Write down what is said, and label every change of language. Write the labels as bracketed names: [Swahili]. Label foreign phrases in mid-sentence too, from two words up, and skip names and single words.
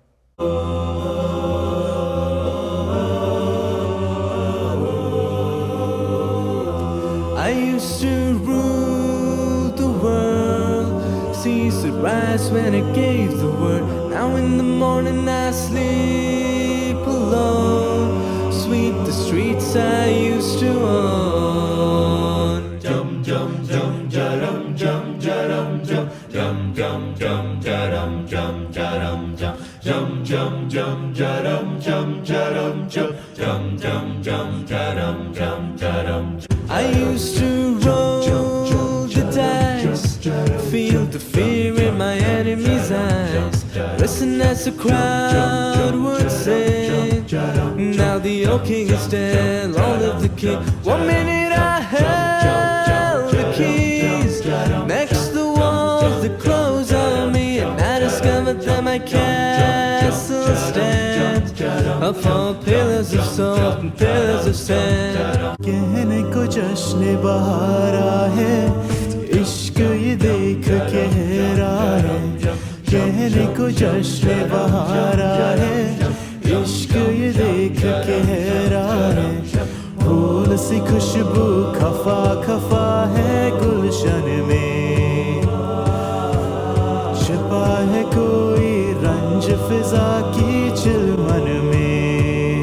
[English] I used to rule the world, cease to rise when it gave the word. Now in the morning I sleep alone, sweep the streets I used to own. Jum jum jum jarum jum jarum jum jum jum jum jarum jum jarum jum jum jum jum jarum jum jarum jum jum jum jum jarum jum jarum. I used to roll the dice, feel the fear in my enemy's eyes, listen as the crowd would sing. Now the old king is dead, all of the king. 1 minute I held the keys, next the walls that close on me, and I discovered that my castle stands upon pillars of salt and pillars of sand. [Hindi] कहने को जश्न बहारा है, इश्क ये देख कह रहा है. कहने को जश्न बहारा है, इश्क ये देख कह रहा है. फूल सी खुशबू खफा खफा है गुलशन में, छिपा है कोई रंज फिजा की चिलमन में.